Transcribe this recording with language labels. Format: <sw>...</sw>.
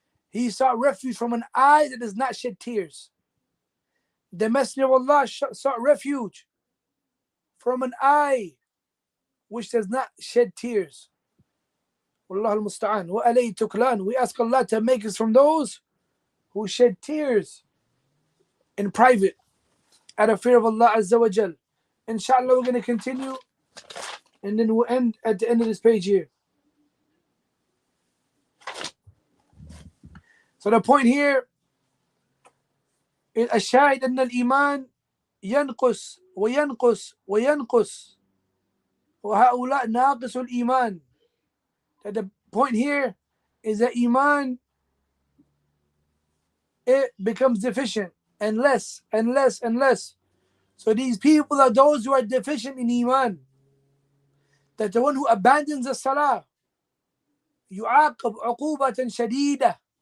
<en>He sought refuge from an eye that does not shed tears. The Messenger of Allah sought refuge from an eye which does not shed tears. Wallahu al-musta'an. Wa alayhi tuklan. We ask Allah to make us from those who shed tears in private out of fear of Allah Azza wa Jal. Inshallah, we're going to continue, and then we'll end at the end of this page here. So the point here is</en> <ar>الشاهد أن الإيمان ينقص وينقص وينقص وهؤلاء ناقص الإيمان.</ar> <en>That the point here is that Iman, it becomes deficient and less and less and less. So these people are those who are deficient in Iman. That the one who abandons the Salah,</en> <ar>يعاقب عقوبة شديدة.</ar>